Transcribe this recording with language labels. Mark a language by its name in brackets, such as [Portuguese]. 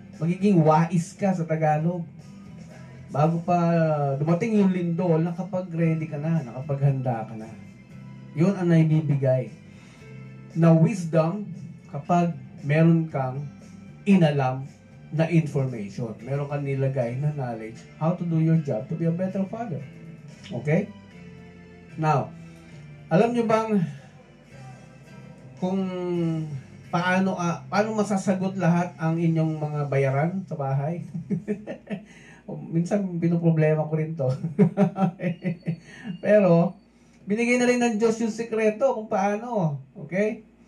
[Filipino] Magiging wais ka sa Tagalog. Bago pa dumating yung lindol, nakapag-ready ka na, nakapaghanda ka na. Yun ang naibibigay na wisdom kapag meron kang inalam na information. Meron kang nilagay na [English] knowledge how to do your job to be a better father. Okay? [Filipino] Now, alam nyo bang kung paano masasagot lahat ang inyong mga bayaran sa bahay? Minsan pinoproblema ko rin to. Pero binigay na rin ng Diyos yung sikreto kung paano. Okay?